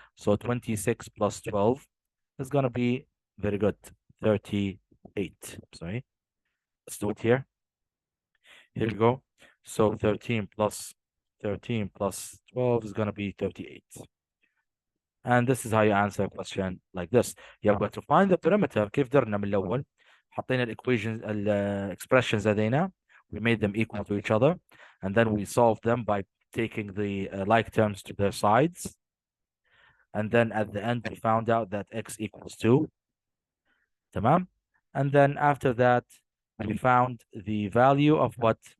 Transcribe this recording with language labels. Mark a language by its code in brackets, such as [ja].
[en] So 26 plus 12 is going to be very good. 38. Sorry. Let's do it here. Here we go. So 13 plus 12 is going to be 38. And this is how you answer a question like this. [ar] يبقى [en] to find the perimeter [ar] كيف درنا من الأول؟ حطينا [en] equations expressions [ar] لدينا. [en] We made them equal to each other. And then we solved them by taking the like terms to their sides. And then at the end, we found out that x equals 2. [ar] تمام? [en] And then after that, we found the value of what?